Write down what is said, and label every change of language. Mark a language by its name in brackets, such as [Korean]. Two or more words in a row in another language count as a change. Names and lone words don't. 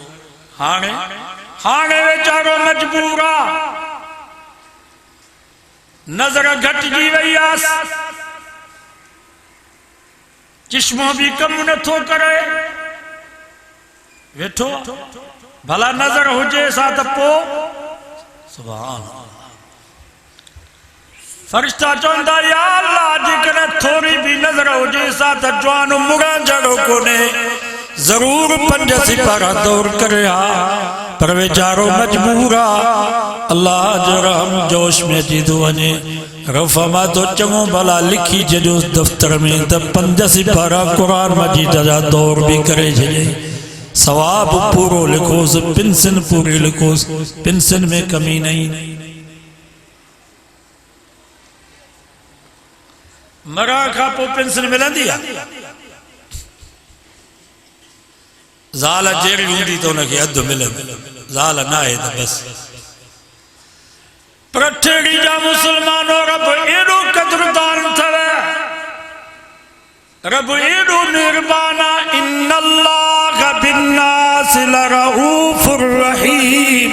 [Sindhi] हाणे वेचारो मजबूर आ, नजर घटिजी वई आस, चश्मो भी कम नथो करे, वेठो भला नजर हुजे सा त पोइ [Arabic] سبحان الله. [Sindhi] फरिश्ता चवंदा [Arabic] يا الله [Sindhi] जेकॾहिं थोरी भी नजर हुजे सा त जवान मुड़ा जड़ो कोने जरूर 5 सिपारा दौर करे आ, पर वेचारो मजबूर आ। अल्लाह जो रहम जोश में अची थो वञे, रफ़मा तो चङो भला लिखी छॾियोसि दफ़्तर में त 5 सिपारा कुरान मजीद जा दौर भी करे छॾियईं, सवाब पूरो लिखोसि, पेंशन पूरी लिखोसि, पेंशन में कमी नहीं। मरण खां पोइ पेंशन मिलंदी आहे? ज़ाल जहिड़ी हूंदी त हुनखे अधु मिलंदो, ज़ाल न आहे त बसि। पर ठेड़ी जा मुसलमानो रब एडो कदरदान थव, रब एडो मेहरबान आ, [Arabic] إن الله بالناس لرءوف رحيم.